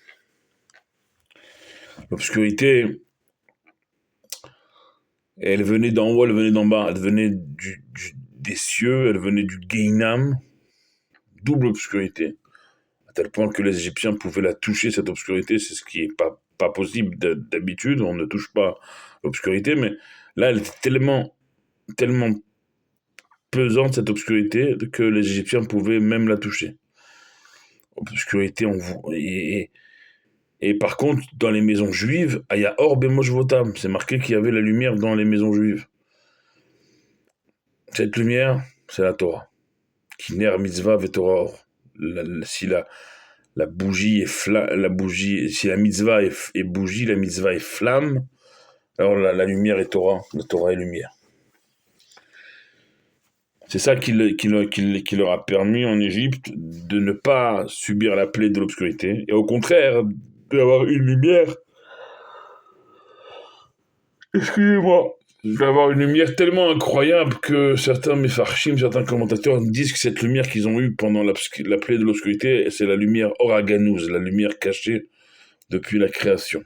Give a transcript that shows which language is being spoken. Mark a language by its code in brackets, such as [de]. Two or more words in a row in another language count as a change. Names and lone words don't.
[fr] L'obscurité, elle venait d'en haut, elle venait d'en bas, elle venait des cieux, elle venait du Gehinam, double obscurité, à tel point que les Égyptiens pouvaient la toucher, cette obscurité, c'est ce qui est pas possible d'habitude, on ne touche pas l'obscurité, mais là, elle était tellement pesante, cette obscurité, que les Égyptiens pouvaient même la toucher. Obscurité, et par contre, dans les maisons juives, il y a [he] אור במושבותם, [fr] c'est marqué qu'il y avait la lumière dans les maisons juives. Cette lumière, c'est la Torah. [he] כי נר מצוה ותורה. [fr] Si la bougie si la mitzvah est bougie, la mitzvah est flamme, alors la lumière est Torah, la Torah est lumière. C'est ça qui leur a permis en Égypte de ne pas subir la plaie de l'obscurité, et au contraire, d'avoir une lumière, excusez-moi, d'avoir une lumière tellement incroyable que certains méfarchim, certains commentateurs disent que cette lumière qu'ils ont eue pendant la plaie de l'obscurité, c'est la lumière oraganouse, la lumière cachée depuis la création.